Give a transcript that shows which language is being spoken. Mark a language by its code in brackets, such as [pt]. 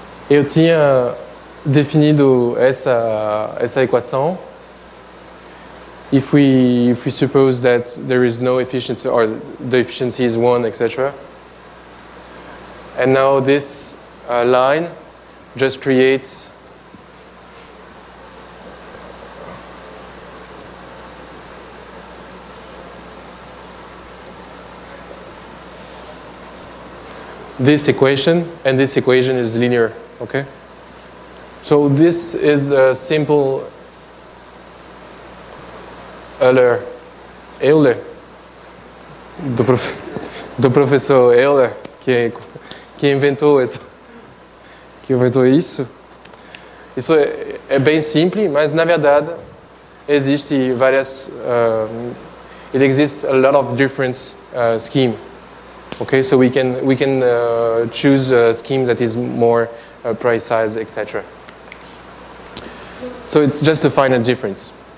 [pt] Eu tinha definido essa equação. [en] If we suppose that there is no efficiency, or the efficiency is 1, etc. And now this line just creates this equation, and this equation is linear, okay? So this is a simple Euler, [pt] do professor Euler, que inventou isso. Isso é bem simples, mas na verdade existe várias. [en] It exists a lot of different scheme. Okay, so we can choose a scheme that is more precise, etc. So it's just a finite difference.